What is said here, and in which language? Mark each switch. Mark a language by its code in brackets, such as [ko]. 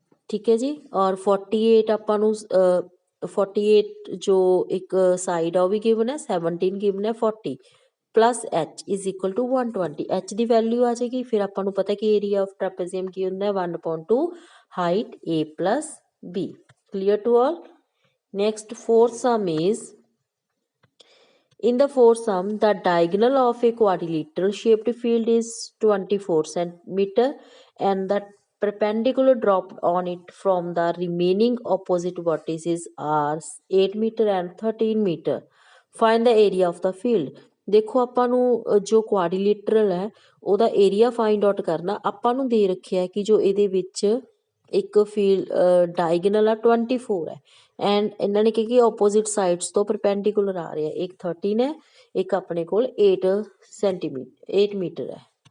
[pa] ਠੀਕ ਹੈ ਜੀ, ਔਰ 48 ਆਪਾਂ ਨੂੰ 48 ਜੋ ਇੱਕ ਸਾਈਡ ਆ ਉਹ ਵੀ ਗਿਵਨ ਹੈ, 17 ਗਿਵਨ ਹੈ, 40 plus h is equal to 120। h ਦੀ value ਆ ਜਾਏਗੀ। ਫਿਰ ਆਪਾਂ ਨੂੰ ਪਤਾ ਕਿ ਏਰੀਆ ਆਫ ਟ੍ਰੈਪੇਜ਼ੀਅਮ ਕੀ ਹੁੰਦਾ, 1/2 height a plus b। [en] Clear to all? Next, fourth sum is, in the fourth sum, the diagonal of a quadrilateral shaped field is 24 centimeter and the perpendicular drop on it from the remaining opposite vertices are 8 meter and 13 meter. Find the area of the field. [pa] ਦੇਖੋ ਆਪਾਂ ਨੂੰ ਜੋ quadrilateral ਹੈ ਉਹਦਾ area find out ਕਰਨਾ। ਆਪਾਂ ਨੂੰ ਦੇ ਰੱਖਿਆ ਕਿ ਜੋ ਇਹਦੇ ਵਿੱਚ ਇੱਕ ਫੀਲਡ ਡਾਇਗਨਲ ਆ 24 ਹੈ ਐਂਡ ਇਹਨਾਂ ਨੇ ਕਿਹਾ ਕਿ ਆਪੋਜ਼ਿਟ ਸਾਈਡਸ ਤੋਂ ਪਰਪੈਂਡੀਕੂਲਰ ਆ ਰਿਹਾ, ਇੱਕ 13 ਹੈ, ਇੱਕ ਆਪਣੇ ਕੋਲ 8 ਮੀਟਰ ਹੈ।